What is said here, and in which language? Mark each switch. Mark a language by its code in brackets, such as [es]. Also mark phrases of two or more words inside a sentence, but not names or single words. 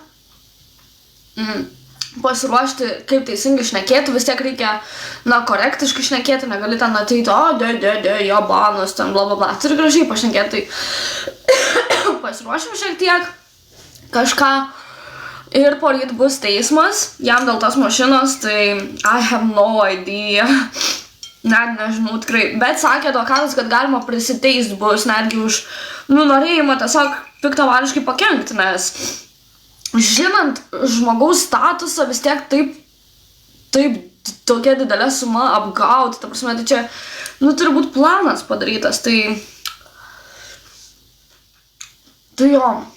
[lt] pasiruošti, kaip teisingai šnekėti, vis tiek reikia, korektiškai šnekėti, negali ten ateiti, jabanas, ten blablabla, turi gražiai pašnekėti, tai pasiruošim šiek tiek kažką. Ir poryt bus teismas, jam dėl tos mašinos, tai [en] I have no idea, [lt] net nežinau tikrai, bet sakė advokatas, kad galima prisiteist bus, netgi už norėjimą tiesiog piktavališkai pakenkti, nes žinant žmogaus statusą vis tiek taip tokia didelė suma apgauti, ta prasme, tai čia, turi būti planas padarytas, tai jo.